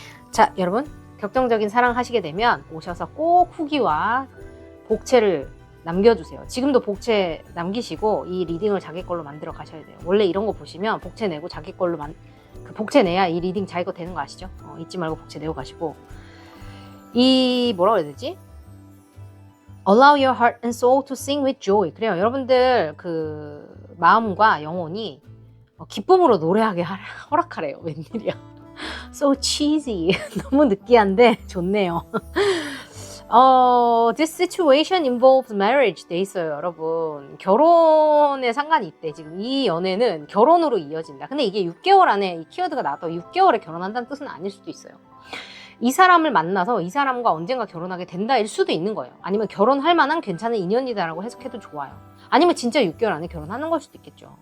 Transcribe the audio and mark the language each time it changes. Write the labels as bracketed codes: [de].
[ko] 자, 여러분, 격정적인 사랑 하시게 되면 오셔서 꼭 후기와 복채를 남겨주세요. 지금도 복채 남기시고 이 리딩을 자기 걸로 만들어 가셔야 돼요. 원래 이런 거 보시면 복채 내고 자기 걸로 그 복채 내야 이 리딩 자기 거 되는 거 아시죠? 잊지 말고 복채 내고 가시고, 이 뭐라고 해야 되지? [en] Allow your heart and soul to sing with joy. [ko] 그래요. 여러분들 그 마음과 영혼이 기쁨으로 노래하게 허락하래요. 웬일이야. [en] So cheesy. [ko] 너무 느끼한데 좋네요. [en] This situation involves marriage [ko] 돼 있어요, 여러분. 결혼에 상관이 있대. 지금 이 연애는 결혼으로 이어진다. 근데 이게 6개월 안에 이 키워드가 나와도 6개월에 결혼한다는 뜻은 아닐 수도 있어요. 이 사람을 만나서 이 사람과 언젠가 결혼하게 된다일 수도 있는 거예요. 아니면 결혼할 만한 괜찮은 인연이다라고 해석해도 좋아요. 아니면 진짜 6개월 안에 결혼하는 걸 수도 있겠죠.